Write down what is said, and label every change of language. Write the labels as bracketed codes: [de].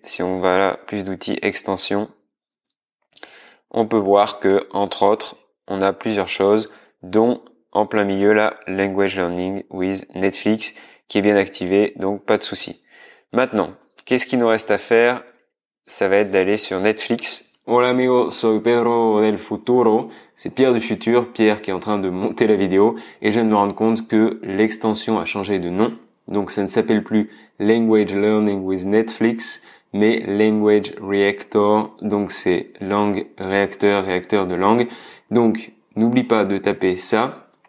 [fr] Si on va là, plus d'outils, extensions, on peut voir que, entre autres, on a plusieurs choses, dont en plein milieu là, Language Learning with Netflix, qui est bien activé, donc pas de souci. Maintenant, qu'est-ce qu'il nous reste à faire? Ça va être d'aller sur Netflix. [es] Hola amigo, soy Pedro del futuro. [fr] C'est Pierre du futur, Pierre qui est en train de monter la vidéo et je viens de me rendre compte que l'extension a changé de nom. Donc ça ne s'appelle plus Language Learning with Netflix, mais Language Reactor. Donc c'est langue réacteur, réacteur de langue. Donc n'oublie pas de taper ça.